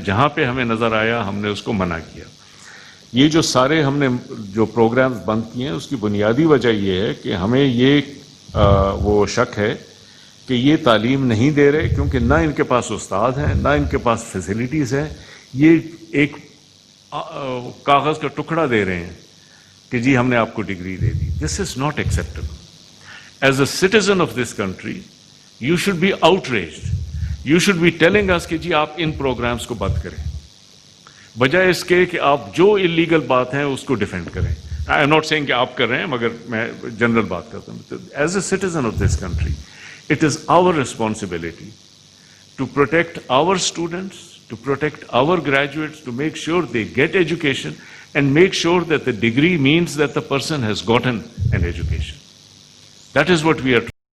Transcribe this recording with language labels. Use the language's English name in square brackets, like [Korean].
[Urdu] جہاں پہ ہمیں نظر آیا ہم نے اس کو منع کیا. یہ جو سارے ہم نے جو پروگرامز بند کیے ہیں اس کی بنیادی وجہ یہ ہے کہ ہمیں یہ وہ شک ہے کہ یہ تعلیم نہیں دے رہے, کیونکہ نہ ان کے پاس استاد ہیں, نہ ان کے پاس فیسلٹیز ہیں. یہ ایک کاغذ کا ٹکڑا دے رہے ہیں کہ جی ہم نے آپ کو degree they the. [English] This is not acceptable. As a citizen of this country you should be outraged. You should be telling us [Urdu] کہ جی آپ ان پروگرامز کو بند کریں, بجائے اس کے کہ آپ جو انلیگل بات ہیں اس کو ڈیفینڈ کریں. [English] I am not seeing [Urdu] کہ آپ کر رہے ہیں, مگر میں جنرل بات کرتا ہوں. [English] As a citizen of this country it is our responsibility to protect our students, to protect our graduates, to make sure they get education and make sure that the degree means that the person has gotten an education. That is what we are